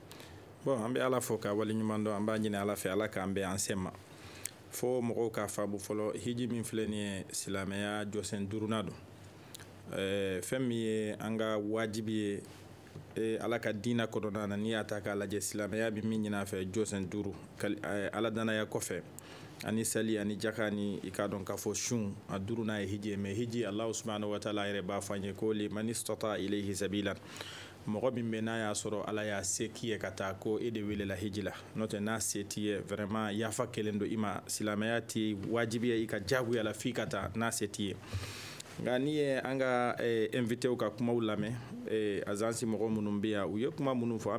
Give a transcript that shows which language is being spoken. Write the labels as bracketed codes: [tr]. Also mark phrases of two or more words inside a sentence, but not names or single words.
[bm] bon an bɛ ala fo ka wali ɲuman dɔn an b'a ɲini ala fɛ ala k'an bɛn an sen ma fo mɔgɔw k'a faamu fɔlɔ hiji min filɛ nin ye silamɛya jɔsen duurunan don fɛn min ye an ka wajibi ye ala ka diina kɔnɔna na n'i y'a ta k'a lajɛ silamɛya bɛ min ɲini a fɛ jɔsen duuru ala danaya kɔfɛ ani sali ani jaka ni i ka dɔn k'a fɔ sun a duurunan ye hiji ye mais hiji [ar] الله سبحانه وتعالى [bm] yɛrɛ b'a fɔ an ye ko [ar] لمن استطاع إليه سبيلا [bm] mɔgɔ min bɛ n'a y'a sɔrɔ ala y'a se k'i ye ka taa ko e de welela hiji la n'o tɛ n'a se t'i ye vraiment yafa kelen don i ma silamɛya tɛ wajibi ye i ka jagoya la f'i ka taa n'a se t'i ye nka n'i ye an ka invité ka kumaw lamɛn agence mɔgɔ minnu bɛ yan u ye kuma minnu fɔ an